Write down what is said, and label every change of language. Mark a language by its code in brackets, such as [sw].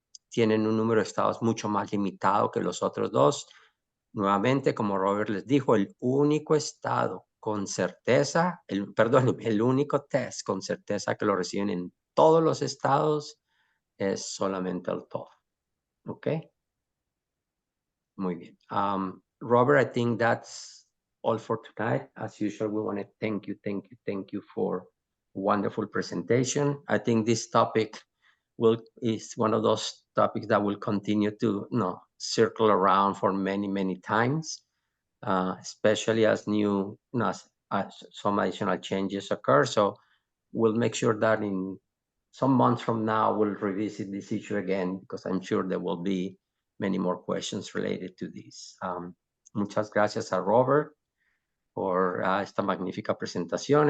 [es] Tienen un número de estados mucho más limitado que los otros dos. Nuevamente, como Robert les dijo, el único estado con certeza, el único test con certeza que lo reciben en todos los estados es solamente el TOEFL. ¿Ok? Muy bien. [en] Robert, I think that's all for tonight. As usual, we want to thank you for a wonderful presentation. I think this topic is one of those topics that will continue to circle around for many, many times, especially as some additional changes occur. So we'll make sure that in some months from now, we'll revisit this issue again, because I'm sure there will be many more questions related to this. [es] Muchas gracias a Robert por esta magnífica presentación.